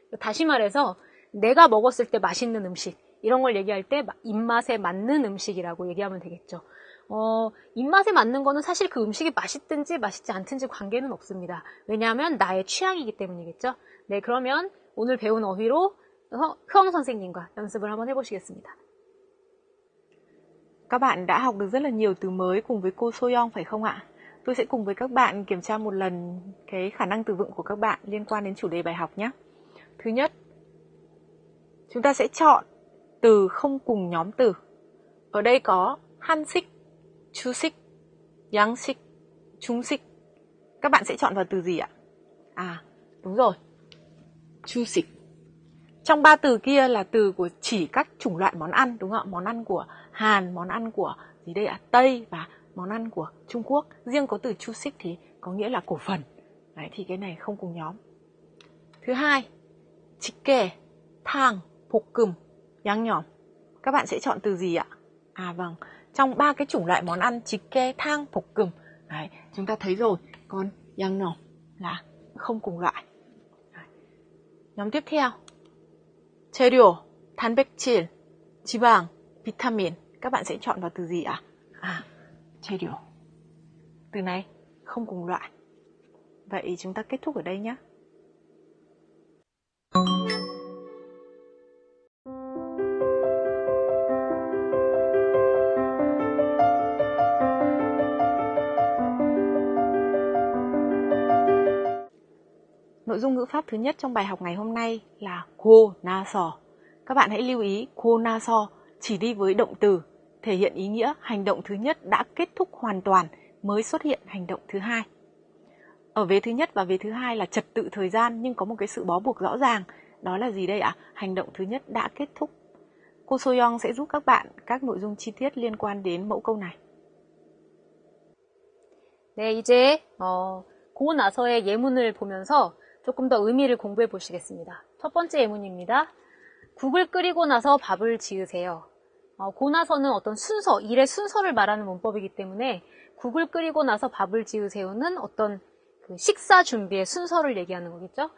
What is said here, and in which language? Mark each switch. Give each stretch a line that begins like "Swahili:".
Korean: 다시 말해서 내가 먹었을 때 맛있는 음식, 이런 걸 얘기할 때 입맛에 맞는 음식이라고 얘기하면 되겠죠. 입맛에 맞는 거는 사실 그 음식이 맛있든지 맛있지 않든지 관계는 없습니다. 왜냐하면 나의 취향이기 때문이겠죠. 네, 그러면 오늘 배운 어휘로 효영 선생님과 연습을 한번 해보시겠습니다.
Vietnamese: Các bạn đã học được rất là nhiều từ mới cùng với cô Soyoung phải không ạ? Tôi sẽ cùng với các bạn kiểm tra một lần cái khả năng từ vựng của các bạn liên quan đến chủ đề bài học nhé. Thứ nhất, chúng ta sẽ chọn từ không cùng nhóm từ. Ở đây có 한식, 주식, 양식, 중식. Các bạn sẽ chọn vào từ gì ạ? À, đúng rồi. 주식. Trong ba từ kia là từ của chỉ các chủng loại món ăn, đúng không ạ? Món ăn của Hàn, món ăn của gì đây ạ? Tây và món ăn của Trung Quốc. Riêng có từ chushik thì có nghĩa là cổ phần. Đấy, thì cái này không cùng nhóm. Thứ hai, jjigae, thang, 볶음, 양념. Các bạn sẽ chọn từ gì ạ? À vâng, trong ba cái chủng loại món ăn jjigae, thang, 볶음. Đấy, chúng ta thấy rồi, còn 양념 là không cùng loại. Đấy. Nhóm tiếp theo, 재료, 단백질, 지방, 비타민. Các bạn sẽ chọn vào từ gì ạ? À, 재료. Từ này không cùng loại. Vậy chúng ta kết thúc ở đây nhé. Nội dung ngữ pháp thứ nhất trong bài học ngày hôm nay là 고 나서. Các bạn hãy lưu ý 고 나서 chỉ đi với động từ, thể hiện ý nghĩa hành động thứ nhất đã kết thúc hoàn toàn mới xuất hiện hành động thứ hai. Ở vế thứ nhất và vế thứ hai là trật tự thời gian nhưng có một cái sự bó buộc rõ ràng. Đó là gì đây ạ? Hành động thứ nhất đã kết thúc. Cô Soyoung sẽ giúp các bạn các nội dung chi tiết liên quan đến mẫu câu này.
Korean: 네, 이제 고 나서의 예문을 보면서 조금 더 의미를 공부해 보시겠습니다. 첫 번째 예문입니다. 국을 끓이고 나서 밥을 지으세요. 고 나서는 어떤 순서, 일의 순서를 말하는 문법이기 때문에 국을 끓이고 나서 밥을 지으세요는 어떤 그 식사 준비의 순서를 얘기하는 거겠죠.